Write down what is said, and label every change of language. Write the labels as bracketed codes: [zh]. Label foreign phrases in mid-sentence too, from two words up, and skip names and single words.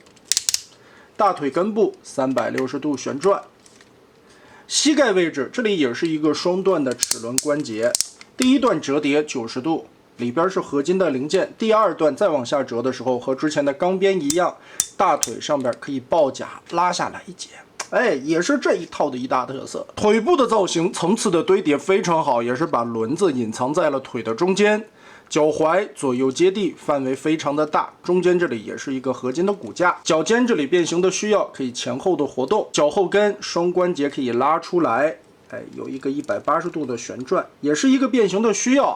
[zh] 大腿根部360度旋轉，膝蓋位置這裡也是一個雙段的齒輪關節，第1段折疊90度，裡邊是合金的零件，第2段再往下折的時候和之前的鋼邊一樣，大腿上邊可以抱甲拉下來一截，哎，也是這一套的一大特色。腿部的造型層次的堆疊非常好，也是把輪子隱藏在了腿的中間。腳踝左右接地，範圍非常的大，中間這裡也是一個合金的骨架，腳尖這裡變形的需要可以前後的活動，腳後跟雙關節可以拉出來，哎，有一個180度的旋轉，也是一個變形的需要。